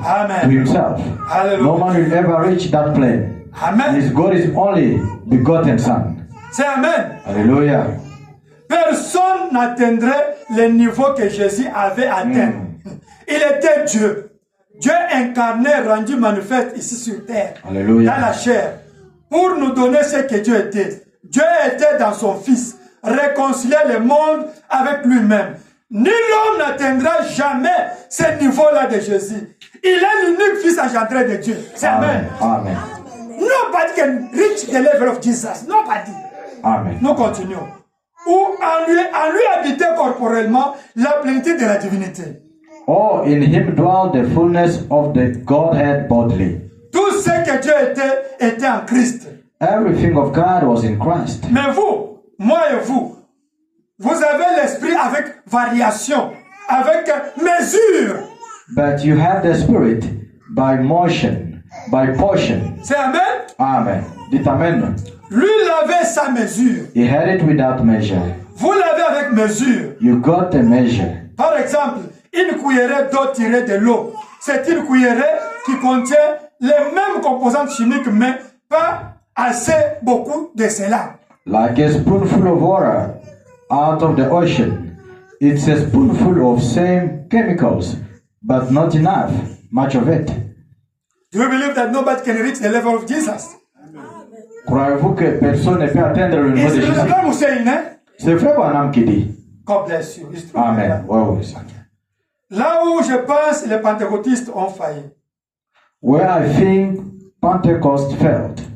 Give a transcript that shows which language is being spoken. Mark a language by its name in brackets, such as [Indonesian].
[English] Amen. Himself. Hallelujah. No man will ever reach that plan. Amen. His God is only begotten Son. [French] C'est Amen. Hallelujah. Personne n'atteindrait le niveau que Jésus avait atteint. Il était Dieu. Dieu incarné, rendu manifeste ici sur terre. Alléluia. Dans la chair. Pour nous donner ce que Dieu était. Dieu était dans son Fils. Réconcilier le monde avec lui-même. Nul homme n'atteindra jamais ce niveau-là de Jésus. Il est l'unique Fils engendré de Dieu. C'est Amen. Amen. [English] Nobody can reach the level of Jesus. Nobody. Amen. [French] Nous continuons. Où en lui habitait corporellement la plénitude de la divinité. [English] Oh, in Him dwelt the fullness of the Godhead bodily. [French] Tout ce que Dieu était en Christ. [English] Everything of God was in Christ. [French] Mais vous, moi et vous, vous avez l'esprit avec variation, avec mesure. [English] But you have the Spirit by motion, by portion. [French] C'est Amen. Amen. Dites Amen. Lui, il avait sa mesure. [English] He had it without measure. [French] Vous l'avez avec mesure. [English] You got the measure. [French] Par exemple, une cuillerée d'eau tirée de l'eau. C'est une cuillerée qui contient les mêmes composantes chimiques, mais pas assez beaucoup de cela. [English] Like a spoonful of water out of the ocean. It's a spoonful of same chemicals, but not enough, much of it. Do you believe that nobody can reach the level of Jesus? [French] Croyez-vous que personne ne peut atteindre le niveau de [English] It's [French] Jésus? [English] the Bible saying, eh? [French] C'est frère Branham qui dit. [English] God bless you. It's true. [French] Amen. Ouais, ouais. Là où je pense les pentecôtistes ont failli. [English] Where I think Pentecost failed.